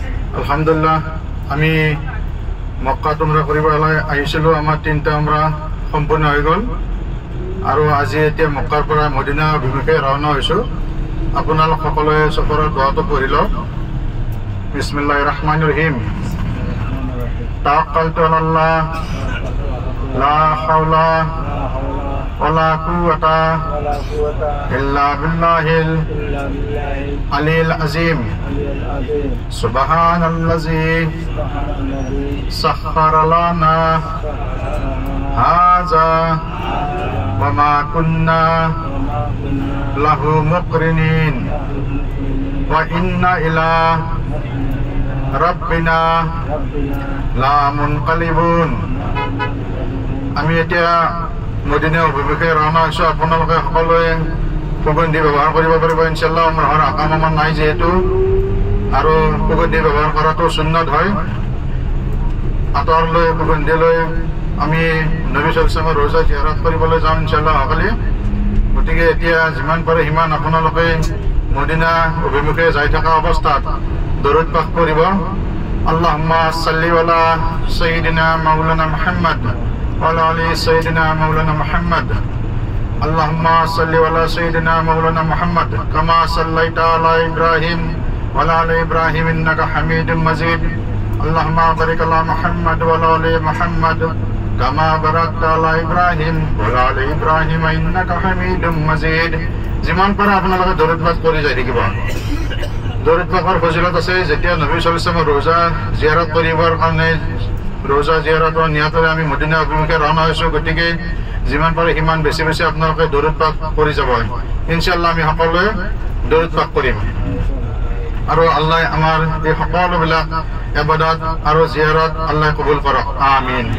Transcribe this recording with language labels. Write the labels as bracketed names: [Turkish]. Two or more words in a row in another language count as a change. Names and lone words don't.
[Assamese] আলহামদুলিল্লাহ আমি মক্কা উমরা কৰিবলৈ আহিছিলোঁ। আমাৰ 3টা উমৰা সম্পূৰ্ণ হৈ গ'ল আৰু আজি এতিয়া মক্কাৰ পৰা মদিনা অভিমুখে ৰাওনা হৈছোঁ। আপোনালোক সকলোৱে চফৰৰ দোৱাটো পঢ়ি লওক। [Arabic] بسم الله الرحمن الرحيم. توكلت على الله لا حول ولا قوة إلا بالله العلي العظيم. سبحان الذي سخر لنا هذا وما كنا له مقرنين وإنا إلى ربنا لمنقلبون. [Assamese] আমি এতিয়া মদিনা অভিমুখে ৰাওনা হৈছোঁ। আপোনালোকে সকলোৱে সুগন্ধি ব্যৱহাৰ কৰিব পাৰিব ইনশাআল্লাহ। আমাৰ আকাম আমাৰ নাই যিহেতু, আৰু সুগন্ধি ব্যৱহাৰ কৰাটো সুন্নত হয়। আতর লৈ সুগন্ধি লৈ আমি নবী [Arabic] صلى الله عليه وسلم [Assamese] ৰোজা জিয়াৰত কৰিবলৈ যাওঁ ইনশাআল্লাহ অহাকালি। গতিকে এতিয়া যিমান পাৰে সিমান আপোনালোকে মদিনা অভিমুখে যাই থকা অৱস্থাত দৰুদ পাঠ কৰিব। [Arabic] اللهم صل على سيدنا مولانا محمد وعلى آل سيدنا مولانا محمد ওয়া আলা আলি সাইয়্যিদিনা মাওলানা মুহাম্মদ। اللهم صل على سيدنا مولانا محمد كما صليت على إبراهيم وعلى آل إبراهيم إنك حميد مجيد. اللهم بارك على محمد وعلى آل محمد كما باركت على إبراهيم وعلى آل إبراهيم إنك حميد مجيد. [Assamese] যিমান পাৰে আপোনালোকে দৰুদ পাঠ কৰি যাই থাকিব। দৰুদ পাঠৰ ফজিলত আছে। যেতিয়া নবী [Arabic] صلى الله عليه وسلم [Assamese] ৰোজা জিয়াৰত কৰিবৰ কাৰণে ৰোজা জিয়াৰতৰ নিয়তেৰে আমি মদিনা অভিমুখে ৰাওনা হৈছোঁ। গতিকে যিমান পাৰে সিমান বেছি বেছি আপোনালোকে দৰুদ পাঠ কৰি যাব। ইনশাআল্লাহ আমি সকলোৱে দৰুদ পাঠ কৰিম আৰু আল্লাহ আমাৰ এই সকলোবিলাক ইবাদত আৰু জিয়াৰত আল্লাহ কবুল কৰক।